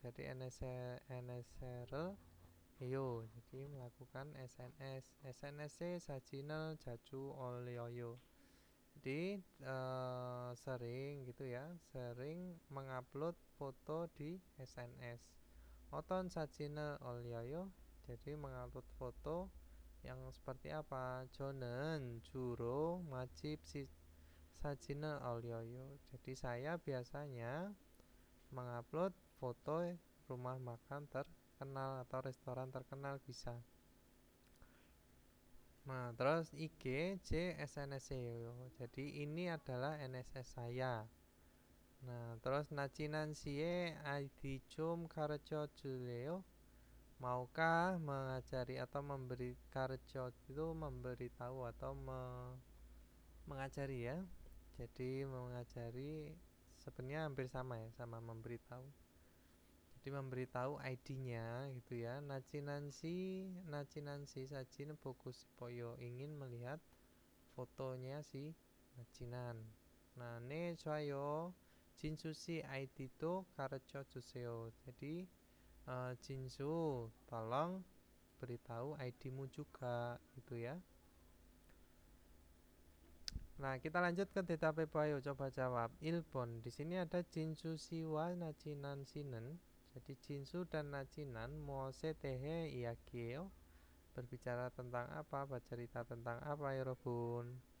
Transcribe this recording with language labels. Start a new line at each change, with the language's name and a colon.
Korean: jadi SNS를 해요.
Indonesian: jadi melakukan SNS.
Korean: SNS에 사진을 자주 올려요.
Indonesian: jadi sering gitu ya, sering mengupload foto di SNS.
Korean: 어떤 사진을 올려요?
Indonesian: jadi mengupload foto yang seperti apa?
Korean: 저는 주로 맛집 사진을 올려요.
Indonesian: jadi saya biasanya mengupload foto rumah makan terkenal atau restoran terkenal bisa. Nah, terus IG, J, SNS예요. jadi ini adalah NSS saya. Nah, terus
Korean: 나지난 씨의 ID 좀 가르쳐 줄래요?
Indonesian: maukah mengajari atau memberi 가르쳐 itu memberitahu atau mengajari ya. jadi mengajari sebenarnya hampir sama ya, sama memberitahu. jadi memberitahu ID-nya gitu ya.
Korean: 나지난시 사진 보고 싶어요.
Indonesian: ingin melihat fotonya si 나지난.
Korean: nah, 네 좋아요. 진수씨 ID도 가르쳐 주세요.
Indonesian: jadi 진수 tolong beritahu ID-mu juga gitu ya. Nah, kita lanjut ke
Korean: 대답해 봐요.
Indonesian: coba jawab. 1번. di sini ada
Korean: 진수 씨와 나지난 씨는.
Indonesian: jadi 진수 dan 나지난
Korean: 무엇에 대해 이야기해요?
Indonesian: berbicara tentang apa? bercerita tentang apa 여러분?